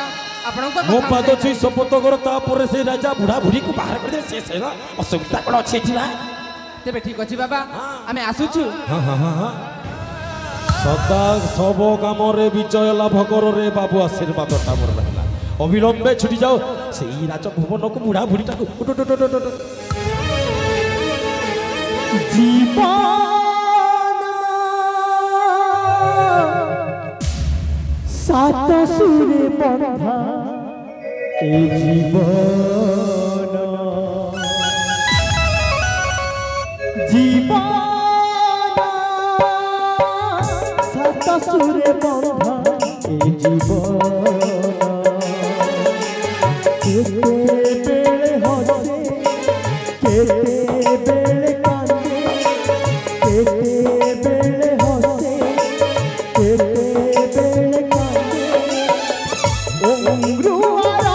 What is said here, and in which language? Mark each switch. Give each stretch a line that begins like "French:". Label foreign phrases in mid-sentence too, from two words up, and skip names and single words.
Odia: ମୋ ପାଦ ଛୁଇଁ ଶପଥ କର, ତାପରେ ସେ ରାଜା ବୁଢ଼ା ବୁଢ଼ୀକୁ ବାହାର କରିଦେବେ। ସେ ଅସୁବିଧା କ'ଣ ଅଛି ଏଠି ନା? ତେବେ ଠିକ ଅଛି ବାବା, ଆମେ ଆସୁଛୁ। ସଦା ସବୁ କାମରେ ବିଜୟ ଲାଭ କର ରେ ବାବୁ। ଆଶୀର୍ବାଦଟା ମୋର ରହିଲା। ଅବିଳମ୍ବେ ଛୁଟି ଯାଅ ସେଇ ରାଜଭୁବନକୁ। ବୁଢ଼ା ବୁଢ଼ୀଟାକୁ ସାତ ସୁରେ ବନ୍ଧା ଏ ଜୀବନ ସାତ ସୁରେ ବନ୍ଧା ଏ ଜୀବନ କେତେ ବେଳେ ହସେ କେତେ ବେଳେ କାନ୍ଦେ କେତେ ବେଳେ ହସେ କେତେ ବେଳେ କାନ୍ଦେ